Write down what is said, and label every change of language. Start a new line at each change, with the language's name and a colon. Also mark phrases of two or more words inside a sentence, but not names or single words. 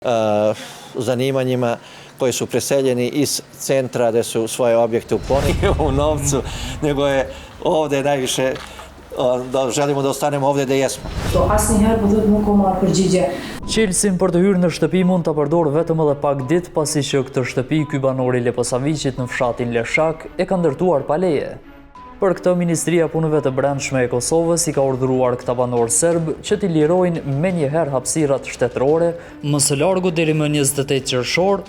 Serbian: zanimanjima koji su preseljeni iz centra gde su svoje objekte uklonili u novcu, nego je ovde najviše da želimo da ostanemo ovde gde jesmo.
Albanian: To asnjëherë po duhet nuk ka marrë përgjigje. Qelsin për të hyrë në shtëpi mund ta përdor vetëm edhe pak ditë pasi që këtë shtëpi ky banor i Leposaviqit në fshatin Leshak e ka ndërtuar pa leje. Për këtë, Ministria e Punëve të Brendshme e Kosovës i ka urdhëruar këta banor serb që t'i lirojnë menjëherë hapësirat shtetërore, më së largu deri më 28 qershor.